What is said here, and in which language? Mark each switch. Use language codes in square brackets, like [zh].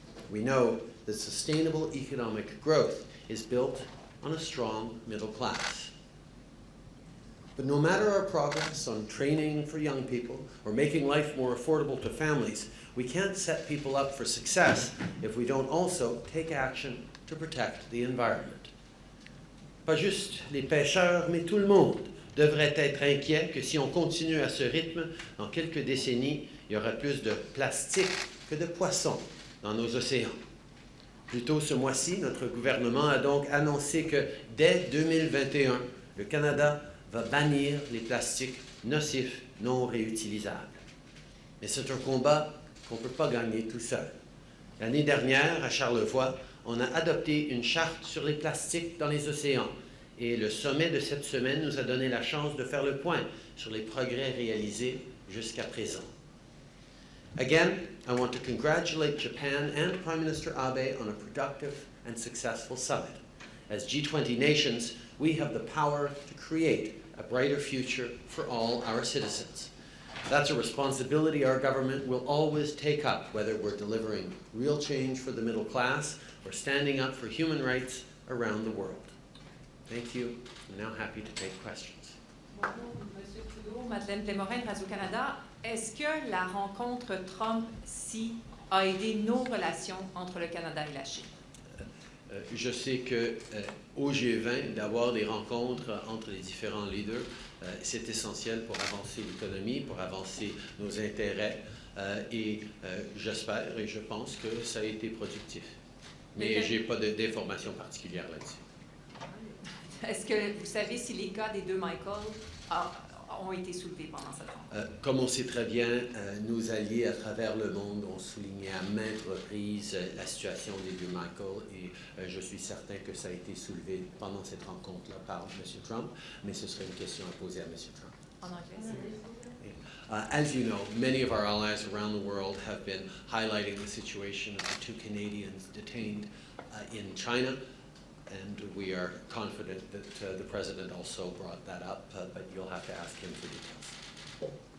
[en] We know that sustainable economic growth is built on a strong middle class. But no matter our progress on training for young people or making life more affordable to families, we can't set people up for success if we don't also take action to protect the environment. [fr] Pas juste les pêcheurs, mais tout le monde devrait être inquiet que si on continue à ce rythme, dans quelques décennies, il y aura plus de plastique que de poissons dans nos océans. Plus tôt ce mois-ci, notre gouvernement a donc annoncé que dès 2021, le Canada va bannir les plastiques nocifs non réutilisables. Mais c'est un combat qu'on ne peut pas gagner tout seul. L'année dernière, à Charlevoix, on a adopté une charte sur les plastiques dans les océans. Et le sommet de cette semaine nous a donné la chance de faire le point sur les progrès réalisés jusqu'à présent. [en] Again, I want to congratulate Japan and Prime Minister Abe on a productive and successful summit. As G20 nations, we have the power to create a brighter future for all our citizens. That's a responsibility our government will always take up, whether we're delivering real change for the middle class or standing up for human rights around the world. Thank you. I'm now happy to take questions. [fr] Bonjour, M. Trudeau, Madeleine Desmorin, Radio-Canada. Est-ce que la rencontre Trump-Xi a aidé nos relations entre le Canada et la Chine? Je sais qu'au G20, d'avoir des rencontres entre les différents leaders, c'est essentiel pour avancer l'économie, pour avancer nos intérêts. Et j'espère et je pense que ça a été productif. Mais je n'ai pas d'informations particulières là-dessus. Est-ce que vous savez si les cas des deux Michael ont été soulevés pendant cette rencontre? Comme on sait très bien, nos alliés à travers le monde ont souligné à maintes reprises la situation des deux Michael et je suis certain que ça a été soulevé pendant cette rencontre-là par M. Trump, mais ce serait une question à poser à M. Trump. En anglais. [en] As you know, many of our allies around the world have been highlighting the situation of the two Canadians detained in China, and we are confident that the President also brought that up, but you'll have to ask him for details.